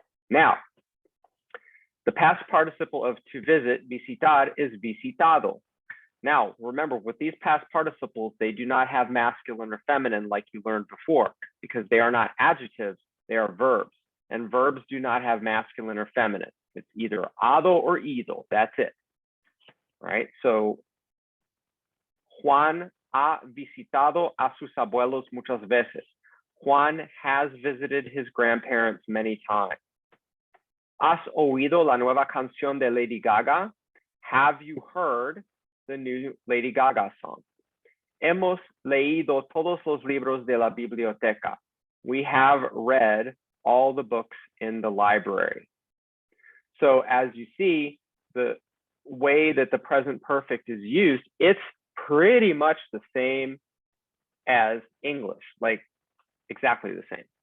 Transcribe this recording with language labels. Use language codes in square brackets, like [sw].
[en] Now, the past participle of to visit, visitar, is visitado. Now, remember, with these past participles, they do not have masculine or feminine like you learned before, because they are not adjectives, they are verbs. And verbs do not have masculine or feminine. It's either ado or ido, that's it. Right? [es] So, Juan ha visitado a sus abuelos muchas veces. [en] Juan has visited his grandparents many times. [es] ¿Has oído la nueva canción de Lady Gaga? [en] Have you heard the new Lady Gaga song? [es] Hemos leído todos los libros de la biblioteca. [en] We have read all the books in the library. So as you see, the way that the present perfect is used, it's pretty much the same as English, like exactly the same.